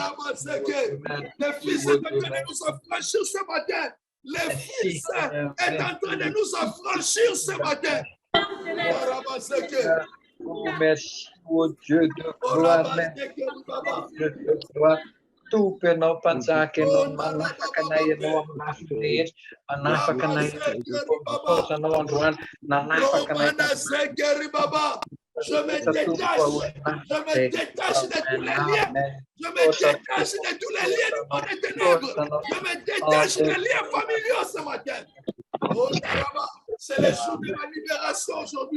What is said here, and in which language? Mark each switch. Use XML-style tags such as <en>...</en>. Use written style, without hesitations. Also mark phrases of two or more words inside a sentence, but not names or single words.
<fr>Les fils est en train de nous affranchir ce matin. Les fils est en train de nous affranchir ce matin. Oh, merci, oh Dieu de gloire, Dieu de gloire. Tu peno pansa que no manafakanaye no mafde manafakanaye no no ruan nanafakanaye. Je me détache de tous les liens. Je me détache de tous les liens du monde des ténèbres. Je me détache des liens familiaux ce matin. Oh, c'est le jour de ma libération aujourd'hui.</fr>